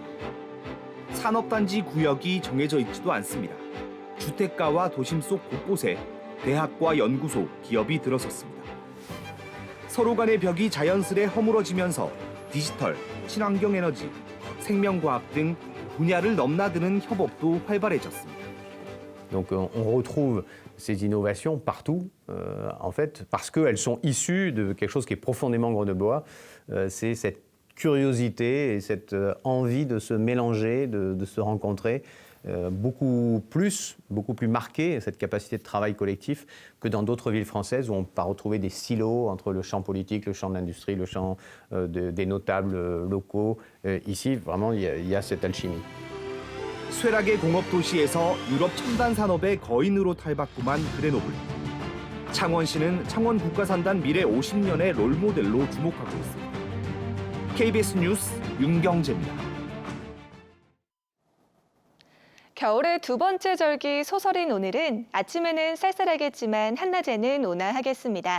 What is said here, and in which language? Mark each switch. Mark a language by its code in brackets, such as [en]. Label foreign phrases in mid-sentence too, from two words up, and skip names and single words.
[ko] 산업단지 구역이 정해져 있지도 않습니다. 주택가와 도심 속 곳곳에 대학과 연구소, 기업이 들어섰습니다. 서로 간의 벽이 자연스레 허물어지면서 디지털, 친환경 에너지, 생명과학 등 분야를 넘나드는 협업도 활발해졌습니다. [fr] Donc on retrouve ces innovations partout, en fait, parce qu'elles sont issues de quelque chose qui est profondément grenoblois. C'est cette curiosité et cette envie de se mélanger, de se rencontrer, beaucoup plus marquée, cette capacité de travail collectif, que dans d'autres villes françaises où on va retrouver des silos entre le champ politique, le champ de l'industrie, le champ des notables locaux. Ici, vraiment, il y a cette alchimie. [ko] 쇠락의 공업 도시에서 유럽 첨단 산업의 거인으로 탈바꿈한 그레노블. 창원시는 창원 국가산단 미래 50년의 롤모델로 주목하고 있습니다. KBS 뉴스 윤경재입니다. 겨울의 두 번째 절기 소설인 오늘은 아침에는 쌀쌀하겠지만 한낮에는 온화하겠습니다.